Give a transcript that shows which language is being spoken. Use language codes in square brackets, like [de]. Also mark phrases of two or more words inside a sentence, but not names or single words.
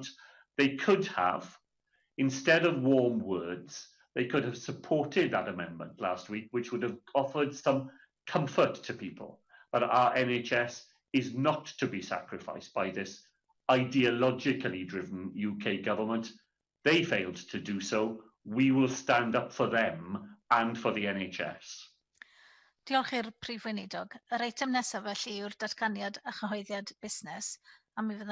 [en] They could have, instead of warm words, they could have supported that amendment last week, which would have offered some comfort to people that our NHS is not to be sacrificed by this ideologically driven UK government. They failed to do so. We will stand up for them and for the NHS. [cy] Diolch i'r Prif Weinidog. Yr eitem nesaf felly yw'r datganiad a chyhoeddiad busnes, a mi fyddai'n